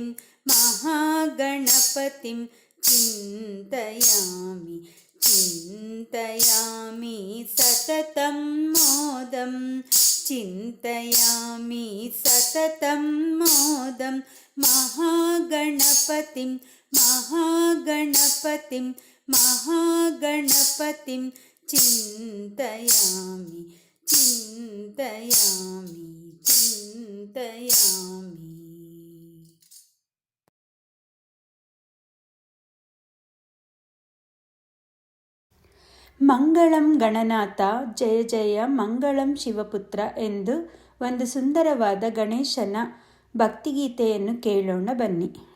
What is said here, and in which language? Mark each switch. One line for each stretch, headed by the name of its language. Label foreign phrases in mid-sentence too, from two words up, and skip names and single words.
Sanskrit: महागणपतिं चिन्तयामि चिन्तयामि सततं मोदं चिन्तयामि सततं मोदं महागणपतिं महागणपतिं महागणपतिं चिन्तयामि चिन्तयामि चिन्तयामि। ಮಂಗಳಂ ಗಣನಾಥ ಜಯ ಜಯ ಮಂಗಳಂ ಶಿವಪುತ್ರ
Kannada: ಎಂದು ಒಂದು ಸುಂದರವಾದ ಗಣೇಶನ ಭಕ್ತಿಗೀತೆಯನ್ನು ಕೇಳೋಣ ಬನ್ನಿ.